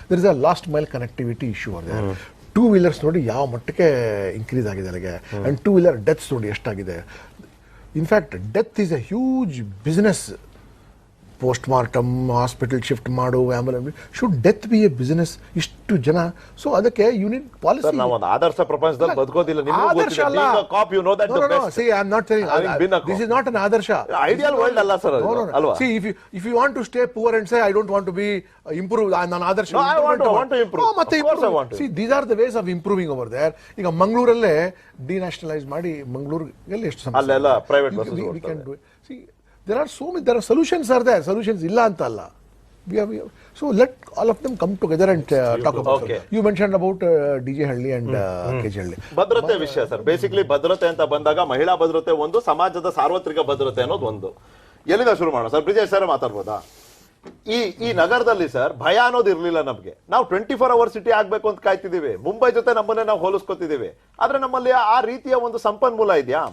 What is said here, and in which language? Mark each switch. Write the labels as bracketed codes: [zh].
[en] there is a last mile connectivity issue [kn] ಇದೆ. 2 wheelers ನೋಡಿ ಯಾವ ಮಟ್ಟಕ್ಕೆ ಇನ್ಕ್ರೀಸ್ ಆಗಿದೆ ಅಲ್ಲಿಗೆ, ಅಂಡ್ 2 ವೀಲರ್ ಡೆತ್ಸ್ ನೋಡಿ ಎಷ್ಟಾಗಿದೆ. [en] In fact death is a huge business. Post mortem, hospital shift ಮಾಡು, ambulance, should death be a business? [kn] ಇಷ್ಟು ಜನ. ಸೊ ಅದಕ್ಕೆ ಯೂನಿಟ್ ಪಾಲಿಸಿ. ನಾವು ಒಂದು ಆದರ್ಶ ಪ್ರಪಂಚದಲ್ಲಿ ಬದುಕೋದಿಲ್ಲ. ಆದರ್ಶ ಅಲ್ಲ. [en] See, I am not saying this is not an ಆದರ್ಶ. [kn] Ideal world ಅಲ್ಲ sir ಅಲ್ವಾ? [en] See, if you want to stay poor and say I don't want to be improve, [kn] ನಾನು ಆದರ್ಶ. [en] No, I want to improve. [kn] ಮತ್ತೆ [en] of course I want to. See, these are the ways of improving over there. [kn] ಈಗ ಮಂಗಳೂರಲ್ಲೇ ಡಿನ್ಯಾಷನಲೈಸ್ ಮಾಡಿ ಮಂಗಳೂರಲ್ಲಿ ಎಷ್ಟು ಸಮಸ್ಯೆ ಅಲ್ಲೆಲ್ಲ private buses [en] we can do it. See, there are solutions are there. [kn] Solutions ಇಲ್ಲ ಅಂತ ಅಲ್ಲ. [en] So let all of them come together and talk about it. You mentioned about DJ Halli and KJ Halli. [kn] ಭದ್ರತೆ ವಿಷಯ sir. Basically ಭದ್ರತೆ ಅಂತ ಬಂದಾಗ ಮಹಿಳಾ ಭದ್ರತೆ ಒಂದು, ಸಮಾಜದ ಸಾರ್ವತ್ರಿಕ ಭದ್ರತೆ ಅನ್ನೋದು ಒಂದು. ಎಲ್ಲಿಂದ ಶುರು ಮಾಡೋಣ ಸರ್? ಬ್ರಿಜೇಶ್ ಸರ್ ಮಾತಾಡ್ಬೋದಾ? ಈ ನಗರದಲ್ಲಿ ಸರ್ ಭಯ ಅನ್ನೋದು ಇರ್ಲಿಲ್ಲ ನಮ್ಗೆ. ನಾವು 24 ಅವರ್ ಸಿಟಿ ಆಗ್ಬೇಕು ಅಂತ ಕಾಯ್ತಿದೀವಿ. ಮುಂಬೈ ಜೊತೆ ನಮ್ಮನ್ನೇ ನಾವು ಹೋಲಿಸ್ಕೊತಿದೀವಿ. ಆದ್ರೆ ನಮ್ಮಲ್ಲಿ ಆ ರೀತಿಯ ಒಂದು ಸಂಪನ್ಮೂಲ ಇದೆಯಾ?